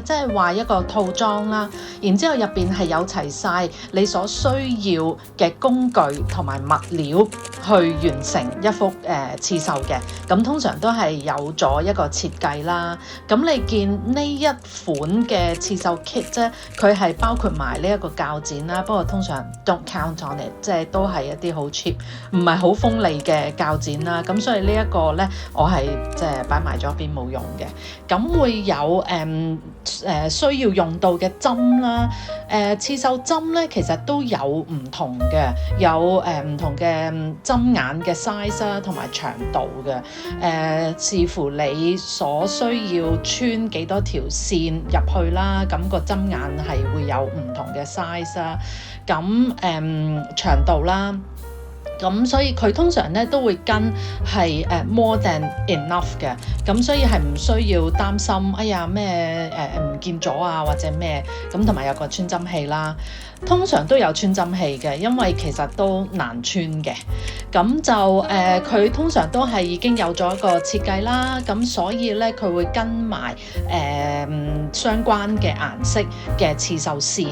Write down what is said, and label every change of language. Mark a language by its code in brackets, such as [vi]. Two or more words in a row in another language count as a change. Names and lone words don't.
[yue] 即係話一個套裝啦，然之後入邊係有齊晒你所需要嘅工具同埋物料去完成一幅刺繡嘅。咁通常都係有咗一個設計啦。咁你見呢一款嘅刺繡 kit 啫，佢係包括埋呢一個鉸剪啦。不過通常 [en] don't count on it， [yue] 即係都係一啲好 cheap， 唔係好鋒利嘅鉸剪啦。咁所以呢一個呢，我係即係擺埋咗一邊冇用嘅。咁會有需要用到嘅針啦，刺繡針咧其實都有唔同嘅，有唔同嘅針眼嘅 size 啦，同埋長度嘅，視乎你所需要穿幾多條線入去啦，咁個針眼係會有唔同嘅 size 啦，咁長度啦。咁所以佢通常咧都會跟係 [en] more than enough [yue] 嘅，咁所以係唔需要擔心，哎呀咩唔見咗啊或者咩，咁同埋有個穿針器啦，通常都有穿針器嘅，因為其實都難穿嘅，咁就佢通常都係已經有咗一個設計啦，咁所以咧佢會跟埋相關嘅顏色嘅刺繡線